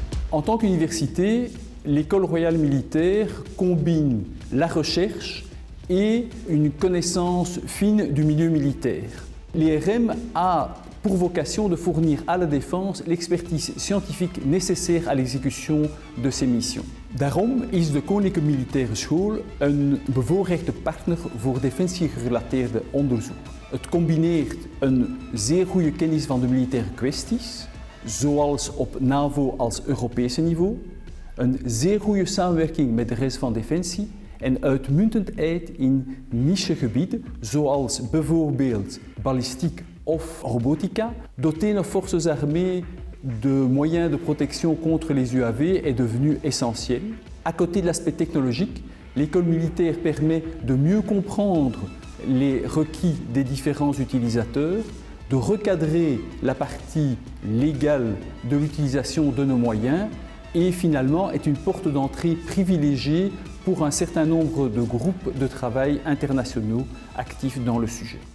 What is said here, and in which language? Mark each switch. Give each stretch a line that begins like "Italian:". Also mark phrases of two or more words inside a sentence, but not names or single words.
French: En tant qu'université, l'École royale militaire combine la recherche et une connaissance fine du milieu militaire. L'IRM a pour vocation de fournir à la défense l'expertise scientifique nécessaire à l'execution de ses missions.
Dutch: Daarom is de Koninklijke Militaire School een bevoorrechte partner voor defensiegerelateerde onderzoek. Het combineert een zeer goede kennis van de militaire kwesties, zoals op NAVO als Europese niveau, een zeer goede samenwerking met de rest van Defensie en uitmuntendheid in nichegebieden, zoals bijvoorbeeld ballistiek of robotica.
French: Doter nos forces armées de moyens de protection contre les UAV est devenu essentiel. À côté de l'aspect technologique, l'école militaire permet de mieux comprendre les requis des différents utilisateurs, de recadrer la partie légale de l'utilisation de nos moyens et finalement est une porte d'entrée privilégiée pour un certain nombre de groupes de travail internationaux actifs dans le sujet.